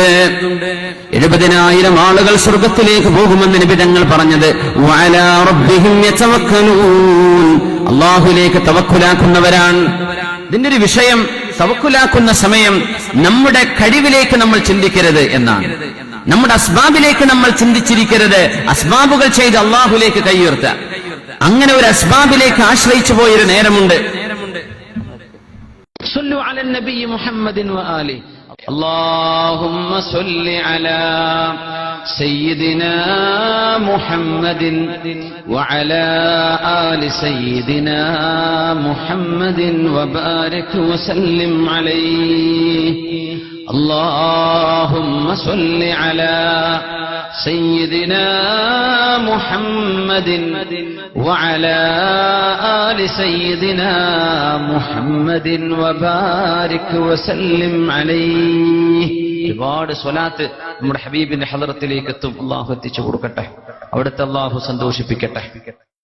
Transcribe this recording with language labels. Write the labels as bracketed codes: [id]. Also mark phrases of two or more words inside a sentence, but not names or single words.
[ml] 70,000 ആളുകൾ സ്വർഗത്തിലേക്ക് പോകുമെന്ന് നബി തങ്ങൾ പറഞ്ഞത് [ar] وعلى ربهم يتوكلون, [ml] അല്ലാഹുവിലേക്ക് തവക്കുലാക്കുന്നവരാണ്. ഇതിന്റെ ഒരു വിഷയം, തവക്കുലാക്കുന്ന സമയം നമ്മുടെ കഴിവിലേക്ക് നമ്മൾ ചിന്തിക്കരുത് എന്നാണ്. നമ്മുടെ അസ്ബാബിലേക്ക് നമ്മൾ ചിന്തിച്ചിരിക്കരുത്. അസ്ബാബുകൾ ചെയ്ത് അല്ലാഹുവിലേക്ക് കൈയുയർത്തുക. അങ്ങനെ ഒരു അസ്ബാബിലേക്ക് ആശ്രയിച്ചു പോയൊരു നേരമുണ്ട്. [ar] صلوا على النبي محمد وآله. اللهم صل على سيدنا محمد وعلى آل سيدنا محمد وبارك وسلم عليه. اللهم صل على سيدنا محمد وعلى آل سيدنا محمد وبارك وسلم عليه. [ml] ഒരുപാട് സ്വലാത്ത് നമ്മുടെ ഹബീബിന്റെ ഹളറത്തിലേക്ക് എത്തും. അള്ളാഹു എത്തിച്ചു കൊടുക്കട്ടെ, അവിടുത്തെ അള്ളാഹു സന്തോഷിപ്പിക്കട്ടെ.